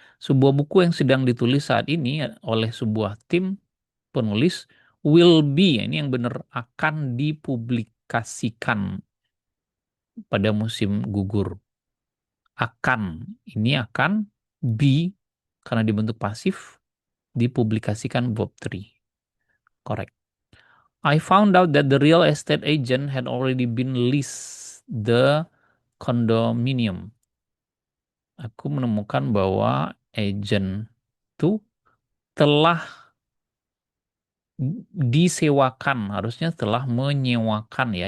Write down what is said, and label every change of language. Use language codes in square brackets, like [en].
[id] Sebuah buku yang sedang ditulis saat ini oleh sebuah tim penulis will be, ini yang benar, akan dipublikasikan pada musim gugur. Akan, ini akan, be karena dibentuk pasif, dipublikasikan verb 3. [en] Correct. I found out that the real estate agent had already been leased the condominium. [id] Aku menemukan bahwa agent itu telah disewakan, harusnya telah menyewakan ya.